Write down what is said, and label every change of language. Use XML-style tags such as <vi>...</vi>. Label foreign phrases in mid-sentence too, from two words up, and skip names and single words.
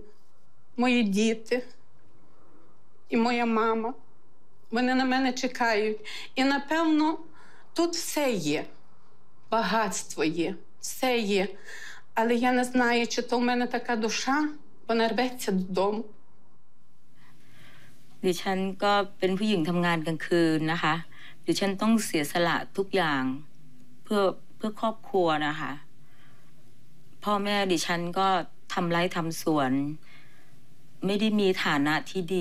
<uk>Мої діти і моя мама, вони на мене чекають. І, напевно, тут все є, багатство є, все є. Але я не знаю, чи то в мене така душа, вона рветься додому.</uk> <th>ดิฉันก็เป็นผู้หญิงทำงานกลางคืนนะคะดิฉันต้องเสียสละทุกอย่างเพื่อครอบครัวนะคะพ่อแม่ดิฉันก็ทำไร่ทำสวนไม่ได้มีฐานะที่ดี</th>